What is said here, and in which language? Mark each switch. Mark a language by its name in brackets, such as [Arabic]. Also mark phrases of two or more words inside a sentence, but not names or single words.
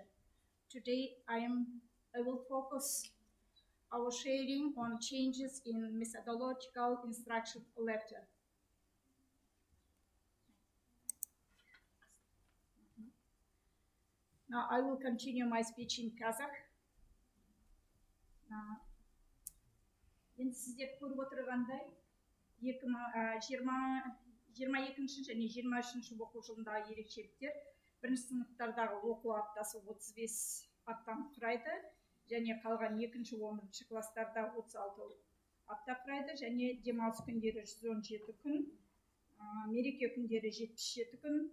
[English] Today, I will focus our sharing on changes in methodological instruction letter. Now I will continue my speech in Kazakh. [Kazakh] Енді сіздер көріп отырғандай 22 және 23 оқу жылындағы ерекшеліктер бірінші сыныптардағы оқу аптасы 35 аптаны құрайды және қалған 2-11 класстарда 36 апта құрайды және демалыс күндері 117 күн, мереке күндері 77 күн.